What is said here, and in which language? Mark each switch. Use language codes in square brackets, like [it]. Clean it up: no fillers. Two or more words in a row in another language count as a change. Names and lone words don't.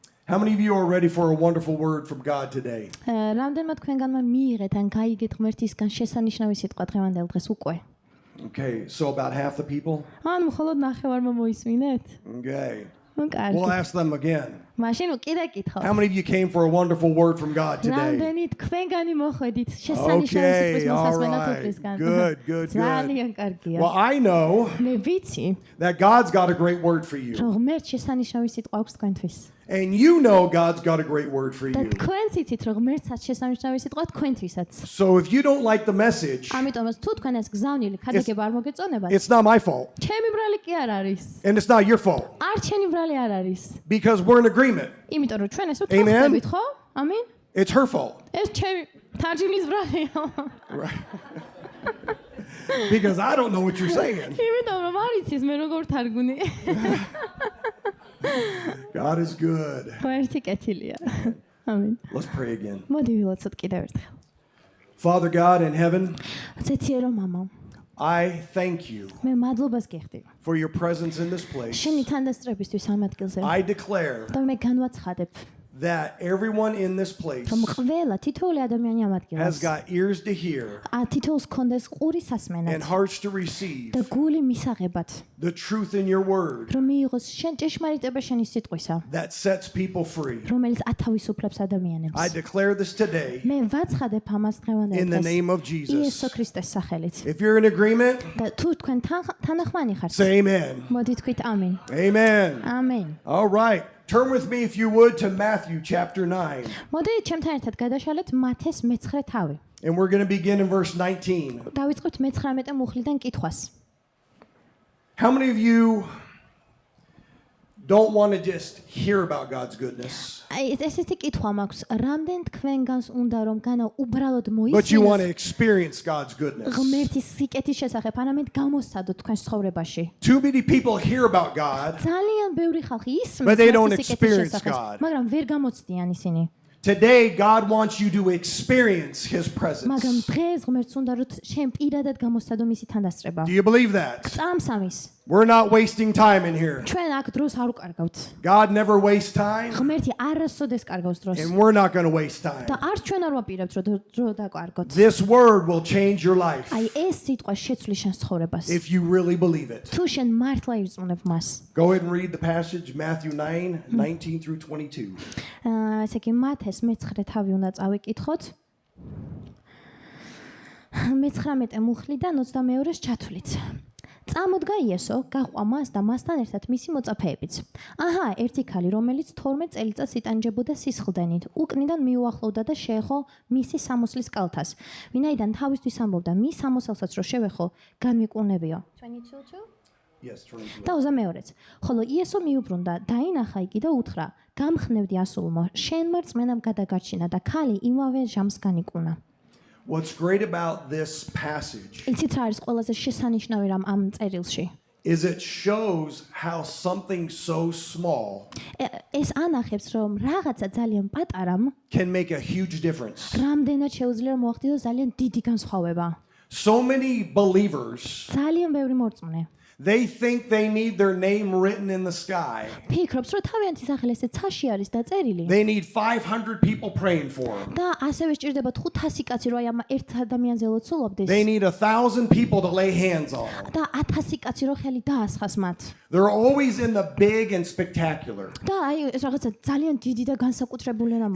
[en] How many of you are ready for a wonderful word from God today? [ka] რამდენმა თქვენგანმა მიიღეთ ან გაიგეთ ღმერთისგან შესანიშნავი სიტყვა დღევანდელ დღეს უკვე? [en] Okay, so about half the people? [ka] ან მხოლოდ ნახევარმა მოისმინეთ? [en] Okay. [ka] ნუ კარგი. [en] We'll ask them again. [ka] მაშინ კიდე კითხავ. [en] How many of you came for a wonderful word from God today? [ka] რამდენი თქვენგანი მოხვედით შესანიშნავი სიტყვის მოსასმენად უფლისგან? [en] Good. [ka] ძალიან კარგია. [en] Well, I know [ka] მე ვიცი, [en] that God's got a great word for you. [ka] რომ ღმერთ შესანიშნავი სიტყვა აქვს თქვენთვის. [en] And you know God's got a great word for [ka] და [en] you. [ka] თქვენც იცით, რომ ღმერთსაც შესანიშნავი სიტყვა თქვენთვისაც. [en] So if you don't like the message, [ka] ამიტომაც თუ თქვენ ეს გზავნილი ქადაგება არ მოგეწონებათ, [en] it's not my fault. [ka] ჩემი ბრალი კი არ არის. [en] And it's not your fault. [ka] არ ჩემი ბრალი არ არის. [en] Because we're in agreement. [ka] იმიტომ რომ ჩვენ ეს [en] Amen. [ka] ვთხოვებით, ხო? ამინ. [en] It's her fault. [ka] ეს ჩემი თარჯიმის ბრალია. [en] Right. Because I don't know what you're saying. [ka] იმიტომ რომ არ იცის მე როგორ თარგმნი. [en] God is good. [ka] ღმერთი კეთილია. ამინ. [en] Let's pray again. [ka] მოდი ვილოცოთ კიდევ ერთხელ. [en] Father God in heaven, [ka] ცეციერო მამა, [en] I thank you [ka] მე მადლობას გიხდი. [en] for your presence in this place. [ka] შენი თანდასწრებისთვის ამ ადგილზე. [en] I declare [ka] და მე განვაცხადებ, [en] that everyone in this place [ka] რომ ყველა თითოეული ადამიანი ამ [en] has [ka] ადგილას [en] got ears to hear [ka] თითოეულს კონდეს ყური [en] and [ka] სასმენად [en] hearts to receive [ka] და გული მისაღებად, [en] the truth in your word [ka] რომ მიიღოს შენ ჭეშმარიტება შენი სიტყვისა, [en] that sets people free. [ka] რომელიც ათავისუფლებს [en] I [ka] ადამიანებს. [en] declare this today [ka] მე ვაცხადებ ამას დღევანდელ [en] in the [ka] დღეს [en] name of [ka] იესო [en] Jesus. [ka] ქრისტეს სახელით. [en] If you're in agreement, [ka] და თუ თქვენ თანახმანი ხართ, [en] say amen. [ka] მოდი თქვით ამინ. [en] Amen. [ka] ამენ. [en] All right. Turn with me, if you would, to Matthew chapter 9. [ka] მოდი ჩემთან ერთად გადაშალეთ მათეს მე-9 თავი. [en] And we're going to begin in verse 19. [ka] დავიწყოთ მე-19 მუხლიდან კითხვას. [en] How many of you don't want to just hear about God's goodness, [ka] აი ესეთი კითხვა მაქვს, რამდენ თქვენგანს უნდა რომ განა უბრალოდ [en] but you want to [ka] მოისმინოს [en] experience God's goodness? [ka] ღმერთის სიკეთის შესახებ, არამედ გამოსცადოთ თქვენს ცხოვრებაში. [en] Too many people hear about God. [ka] ძალიან ბევრი ხალხი ისმის [en] But they don't [ka] ღმერთის სიკეთის [en] experience [ka] შესახებ, [en] God. [ka] მაგრამ ვერ გამოცდიან ისინი. [en] Today, God wants you to experience His presence. [ka] მაგრამ დღეს ღმერთს უნდა რომ შენ პირადად გამოსცადო მისი თანდასწრება. [en] Do you believe that? [ka] წამს ამის. [en] We're not wasting time in here. [ka] ჩვენ აქ დროს არ უკარგავთ. [en] God never wastes time, [ka] ღმერთი არასოდეს კარგავს დროს. [en] and we're not going to waste time. [ka] და არც ჩვენ არ ვაპირებთ რომ დრო დაკარგოთ. [en] This word will change your life [ka] აი ეს სიტყვა შეცვლის შენს ცხოვრებას. [en] if you really believe it. [ka] თუ შენ მართლა ირწმუნებ მას. [en] Go ahead and read the passage, Matthew 9, 19 through 22. [ka] ესე იგი მათეს მე-9 თავი უნდა წავიკითხოთ. მე-19 მუხლიდან 22-ს ჩათვლით. წამოდგა იესო, გაყვა მას და მასთან ერთად მისი მოწაფეებიც. აჰა, ერთი ქალი, რომელიც 12 წელიწადს იტანჯებოდა სისხლდენით, უკნიდან მიუახლოვდა და შეეხო მისი სამოსლის კალთას. ვინაიდან თავისთვის ამბობდა, მის სამოსელსაც რო შევეხო, განმიკურნებიო. 22 [en] Yes, 22. [ka] და 22-ს. ხოლო იესო მიუბრუნდა, დაინახა იგი და უთხრა: "გამხნევდი ასულმო, შენმა რწმენამ გადაგარჩინა და ქალი იმავე ჟამს განიკურნა." [en] What's great about this passage [ka] იცით რა არის ყველაზე შესანიშნავი რამ ამ წერილში? [en] is it shows how something so small [ka] ეს ანახებს, რომ რაღაცა ძალიან პატარამ [en] can make a huge difference. [ka] რამდენად შეუძლია რომ მოახდინოს ძალიან დიდი განსხვავება. [en] So many believers, [ka] ძალიან ბევრი მორწმუნე [en] they think they need their name written in the sky. [ka] ფიქრობს, რომ თავიანთი სახელი ესე ცაში არის დაწერილი [en] They need 500 people praying for them. [ka] და ასევე სჭირდება 500 კაცი რომ აი ამ ერთ ადამიანზე ლოცულობდეს [en] They need 1,000 people to lay hands on. [ka] და 1000 კაცი რომ ხელი დაასხას მათ. [en] They're always in the big and spectacular. [ka] და აი ეს რაღაცა ძალიან დიდი და განსაკუთრებული რა